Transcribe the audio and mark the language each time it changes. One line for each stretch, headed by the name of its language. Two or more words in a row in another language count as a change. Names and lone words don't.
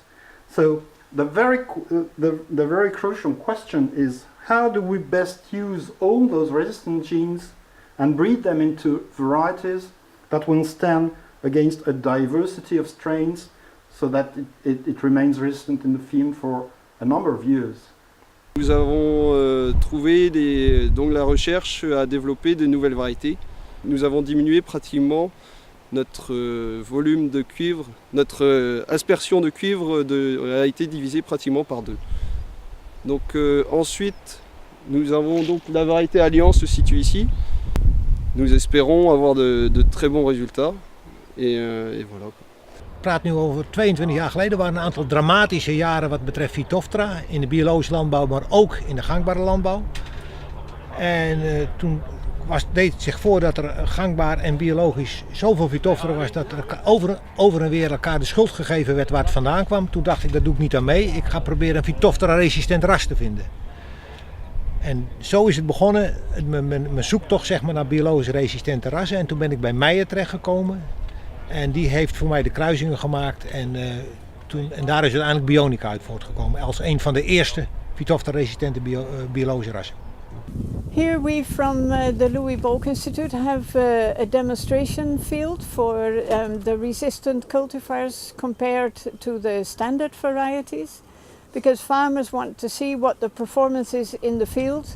English: So the very crucial question is, how do we best use all those resistant genes and breed them into varieties that will stand against a diversity of strains so that it remains resistant in the field for a number of years?
French: Nous avons trouvé donc la recherche a développé de nouvelles variétés. Nous avons diminué pratiquement notre volume de cuivre, notre aspersion de cuivre a été divisée pratiquement par 2. Donc ensuite, nous avons donc la variété Alliance se situe ici. Nous espérons avoir de très bons résultats et voilà.
Dutch: Ik praat nu over 22 jaar geleden. Er waren een aantal dramatische jaren wat betreft Phytophthora in de biologische landbouw, maar ook in de gangbare landbouw. En toen deed het zich voor dat er gangbaar en biologisch zoveel Phytophthora was dat er over en weer elkaar de schuld gegeven werd waar het vandaan kwam. Toen dacht ik, dat doe ik niet aan mee. Ik ga proberen een Phytophthora-resistent ras te vinden. En zo is het begonnen, mijn zoektocht zeg maar, naar biologisch resistente rassen. En toen ben ik bij Meijer terechtgekomen. En die heeft voor mij de kruisingen gemaakt en daar is uiteindelijk Bionica uit voortgekomen als een van de eerste Phytophthora-resistente biologische rassen.
English: Here we from the Louis Bolk Institute have a demonstration field for the resistant cultivars compared to the standard varieties, because farmers want to see what the performance is in the field.